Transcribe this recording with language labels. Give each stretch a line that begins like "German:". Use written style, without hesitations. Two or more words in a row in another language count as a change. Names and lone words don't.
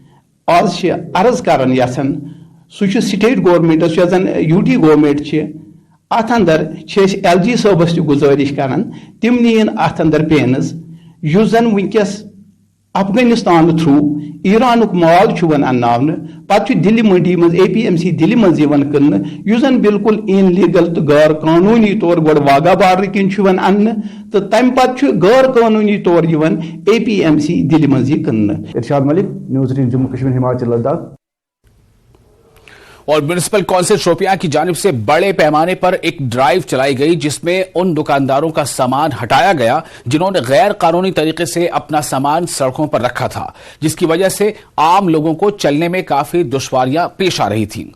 Kashmiri: آز چھِ عرض کران یژھان سُہ چھُ
English: state governments
Kashmiri: یۄس زن
English: UT government
Kashmiri: چھِ اتھ اندر چھِ أسۍ ایل جی صٲبس تہِ گزٲرِش کران تِم نِیِن اتھ اندر پینز یُس زن ونکیس افغانستان تھروٗ ایرانُک مال چھُ وۄنۍ انناونہٕ پتہٕ چھُ دِلہِ منڈی منٛز اے پی ایم سی دِلہِ منٛز یِوان کٕننہٕ یُس زن بالکل ان لیگل تہٕ غٲر قانوٗنی طور گۄڈٕ واگا بارڈر کِنۍ چھُ یِوان اننہٕ تہٕ تمہِ پتہٕ چھُ غٲر قانوٗنی طور یِوان اے پی ایم سی دِلہِ منٛز یہِ کٕننہٕ۔
Urdu: ارشاد ملک، نیوز ایٹین جموں کشمیر ہماچل لداخ۔ اور میونسپل کونسل شوپیاں کی جانب سے بڑے پیمانے پر ایک ڈرائیو چلائی گئی جس میں ان دکانداروں کا سامان ہٹایا گیا جنہوں نے غیر قانونی طریقے سے اپنا سامان سڑکوں پر رکھا تھا، جس کی وجہ سے عام لوگوں کو چلنے میں کافی دشواریاں پیش آ رہی تھیں۔